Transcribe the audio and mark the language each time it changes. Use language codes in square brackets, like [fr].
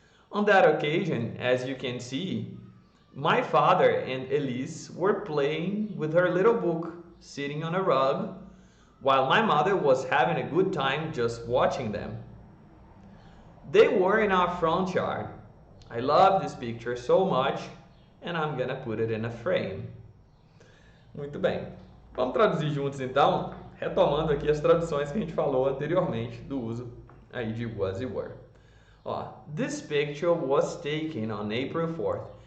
[en] On that occasion, as you can see, my father and Elise were playing with her little book, sitting on a rug, while my mother was having a good time just watching them. They were in our front yard. I love this picture so much, and I'm gonna put it in a frame. [pt] Muito bem. Vamos traduzir juntos então, retomando aqui as traduções que a gente falou anteriormente do uso aí de was e were. [en] Ó, this picture was taken on April 4th.